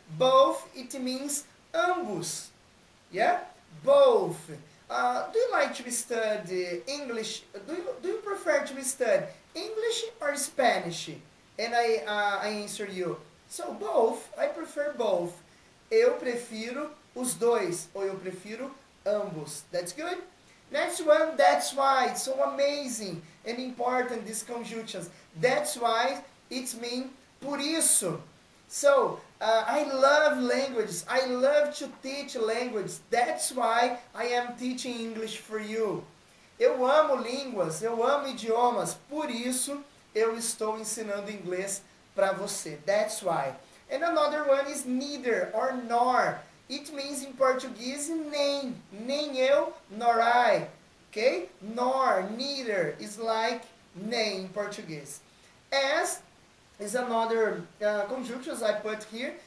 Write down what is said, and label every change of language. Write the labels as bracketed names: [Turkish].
[English] Both, it means ambos. Yeah? Both. Do you like to study English? Do you prefer to study English or Spanish? And I answer you. So both, I prefer both. [Portuguese] eu prefiro os dois, ou eu prefiro ambos. [English] That's good? Next one, that's why. It's so amazing and important, these conjunctions. That's why it means [Portuguese] por isso. [English] So, I love languages. I love to teach languages. That's why I am teaching English for you. [Portuguese] Eu amo línguas, eu amo idiomas. Por isso, eu estou ensinando inglês para você. [English] That's why. And another one is neither or nor. It means in Portuguese nem. [Portuguese] Nem eu, [English] nor I. Okay? Nor, neither is like nem in Portuguese. As is another conjunctions I put here.